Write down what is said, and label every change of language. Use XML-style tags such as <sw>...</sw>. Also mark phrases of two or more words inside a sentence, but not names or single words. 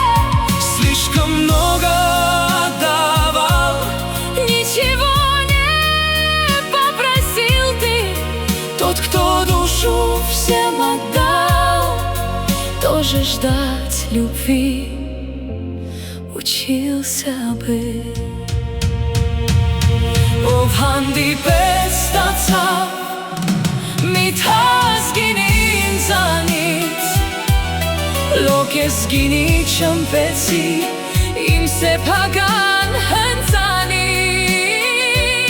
<ru>слишком много отдавал, ничего не попросил ты, тот, кто душу всем отдал, тоже ждать любви учился бы.</ru> <hy>ով հանդիպեց ստացավ մի թազգին ինձանից, լոք ես գինի չմպեցի, իմ սեփական հնձանից,</hy>